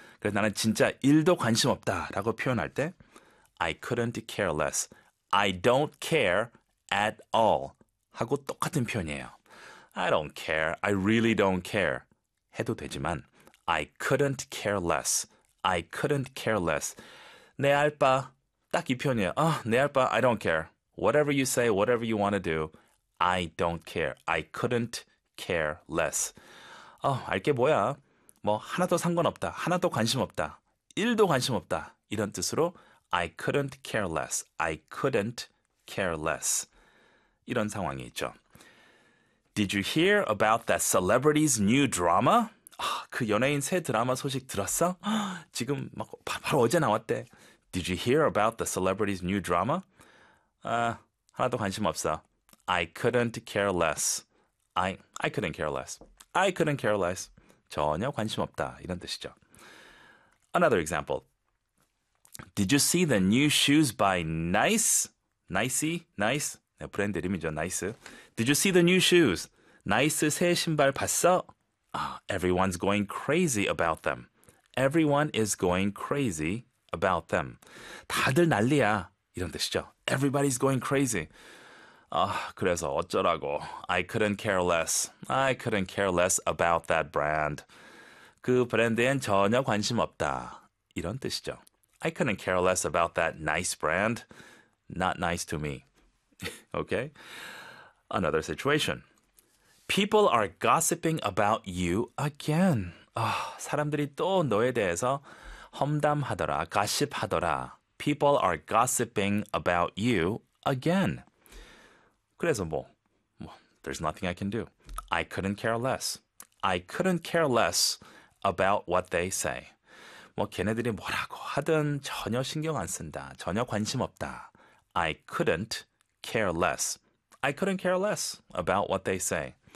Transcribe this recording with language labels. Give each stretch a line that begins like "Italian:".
Korean: 그래서 나는 진짜 일도 관심 없다라고 표현할 때
English: I couldn't care less. I don't care at all.
Korean: 하고 똑같은 표현이에요.
English: I don't care. I really don't care.
Korean: 해도 되지만
English: I couldn't care less. I couldn't care less.
Korean: 내알바딱이 표현이에요. 아, 내알바
English: I don't care. Whatever you say, whatever you want to do, I don't care. I couldn't care less.
Korean: 알게 뭐야? 뭐 하나도 상관없다. 하나도 관심 없다. 1도 관심 없다. 이런 뜻으로
English: I couldn't care less. I couldn't care less.
Korean: 이런 상황이 있죠.
English: Did you hear about that celebrity's new drama?
Korean: 그 연예인 새 드라마 소식 들었어? 지금 막 바로 어제 나왔대.
English: Did you hear about the celebrity's new drama?
Korean: 아, 하나도 관심 없어.
English: I couldn't care less. I couldn't care less. I couldn't care less.
Korean: 전혀 관심 없다. 이런 뜻이죠.
English: Another example. Did you see the new shoes by Nice? Nicey? Nice?
Korean: 네, 브랜드 이름이죠.
English: Nice. Did you see the new shoes? Nice
Korean: 새 신발 봤어?
English: Everyone's going crazy about them. Everyone is going crazy about them.
Korean: 다들 난리야. 이런 뜻이죠.
English: Everybody's going crazy.
Korean: 그래서 어쩌라고.
English: I couldn't care less. I couldn't care less about that brand.
Korean: 그 브랜드엔 전혀 관심 없다. 이런 뜻이죠.
English: I couldn't care less about that nice brand. Not nice to me. Okay? Another situation. People are gossiping about you again.
Korean: 사람들이 또 너에 대해서 험담하더라, 가십하더라.
English: People are gossiping about you again.
Korean: 그래서 뭐,
English: there's nothing I can do. I couldn't care less. I couldn't care less about what they say.
Korean: 뭐, 걔네들이 뭐라고 하든 전혀 신경 안 쓴다. 전혀 관심 없다.
English: I couldn't care less. I couldn't care less about what they say.